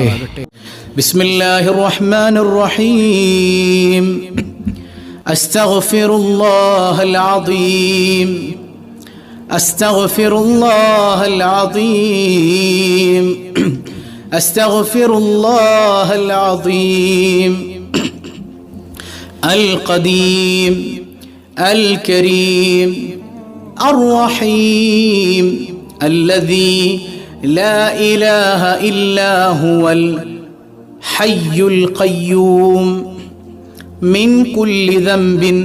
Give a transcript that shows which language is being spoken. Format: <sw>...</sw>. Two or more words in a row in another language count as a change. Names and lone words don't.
<ar>بسم الله الرحمن الرحيم. أستغفر الله العظيم. أستغفر الله العظيم. أستغفر الله العظيم. القديم الكريم الرحيم الذي لا إله إلا هو الحي القيوم من كل ذنب</ar>